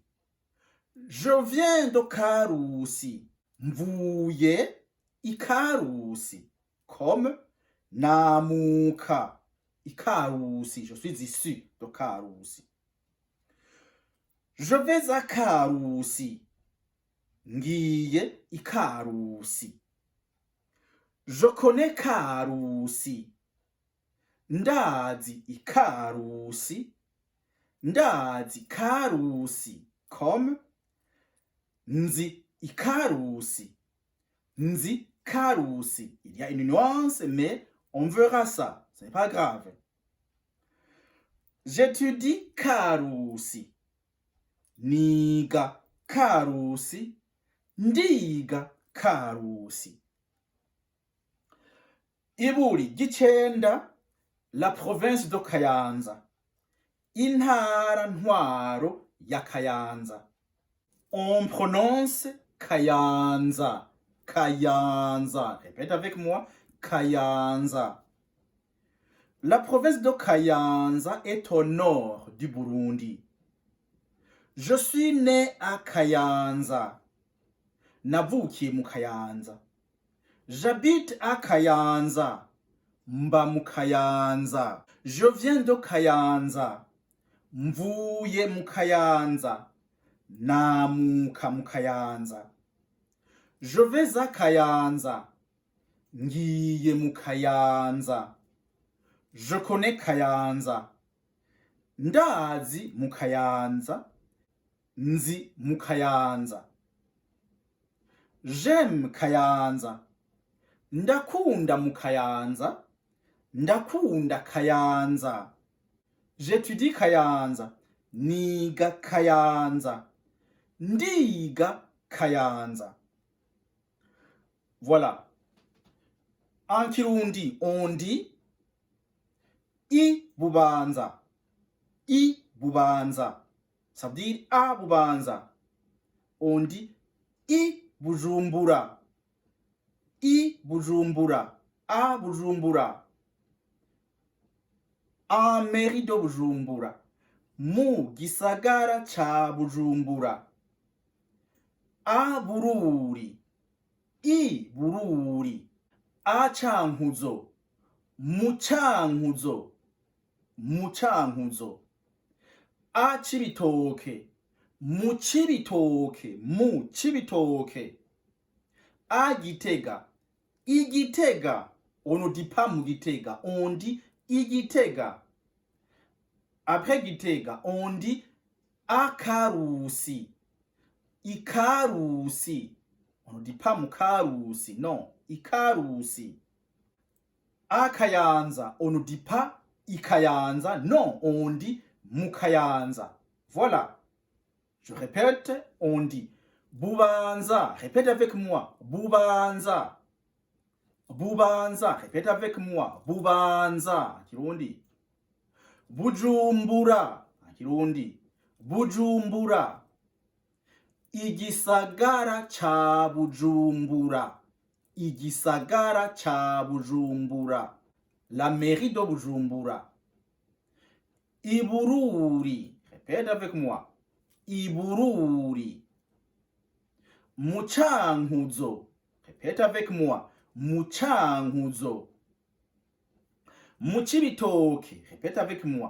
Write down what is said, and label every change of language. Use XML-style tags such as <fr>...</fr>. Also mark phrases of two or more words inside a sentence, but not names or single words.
<fr>Je viens de Karusi.</fr> <rn>Mvuye Karusi. Comme namuka Karusi.</rn> <fr>Je suis issu de Karusi. Je vais à Karusi.</fr> <rn>Ngiye Karusi.</rn> <fr>Je connais Karusi.</fr> <rn>Ndazi Karusi. Ndazi Karusi. Comme nzi Karusi. Nzi Karusi.</rn> <fr>Il y a une nuance, mais on verra ça. Ce n'est pas grave. J'étudie Karusi.</fr> <rn>Niga Karusi. Ndiga Karusi. Iburi Gicenda,</rn> <fr>la province de Kayanza.</fr> <rn>Intara ntwaro ya Kayanza.</rn> <fr>On prononce Kayanza. Kayanza. Répète avec moi. Kayanza. La province de Kayanza est au nord du Burundi. Je suis né à Kayanza.</fr> <rn>Navukiye mu Kayanza.</rn> <fr>J'habite à Kayanza.</fr> <rn>Mba mu Kayanza.</rn> <fr>Je viens de Kayanza.</fr> <rn>Mvuye mu Kayanza. Namuka mu Kayanza.</rn> <fr>Je vais à Kayanza.</fr> <rn>Ngiye mu</rn> <fr>Kayanza. Je connais Kayanza.</fr> <rn>Ndazi mu</rn> <fr>Kayanza.</fr> <rn>Nzi mu Kayanza. J'aime Kayanza. Ndakunda mu Kayanza. Ndakunda Kayanza.</rn> <fr>J'étudie Kayanza. Niga Kayanza.</fr> <rn>Ndiga Kayanza.</rn> <fr>Voilà. En Kirundi, on dit I Bubanza. I Bubanza. Ça veut dire A Bubanza. On dit I Bujumbura. I Bujumbura. A Bujumbura. En mairie de Bujumbura.</fr> <rn>Mu gisagara cha Bujumbura.</rn> <fr>A Bururi. I Bururi. A Cankuzo. Mu Cankuzo. Mu Cankuzo. A Cibitoke.</fr> <rn>Mu Cibitoke. Mu Cibitoke.</rn> <fr>A Gitega. I Gitega. On ne dit pas mu Gitega. On dit I Gitega. Après Gitega, on dit A Karusi. I Karusi. On ne dit pas mu Karusi. Non. I Karusi. A Kayanza. On ne dit pas I Kayanza. Non. On dit mu Kayanza. Voilà. Je répète. On dit Bubanza. Répète avec moi. Bubanza. Bubanza. Répète avec moi. Bubanza. Kirundi. Bujumbura. Kirundi. Bujumbura.</fr> <rn>Igisagara cha Bujumbura. Igisagara cha Bujumbura.</rn> <fr>La mairie de Bujumbura. Ibururi. Répète avec moi. Ibururi. Mucankuzo. Répète avec moi. Mucankuzo. Mucibitoke. Répète avec moi.</fr>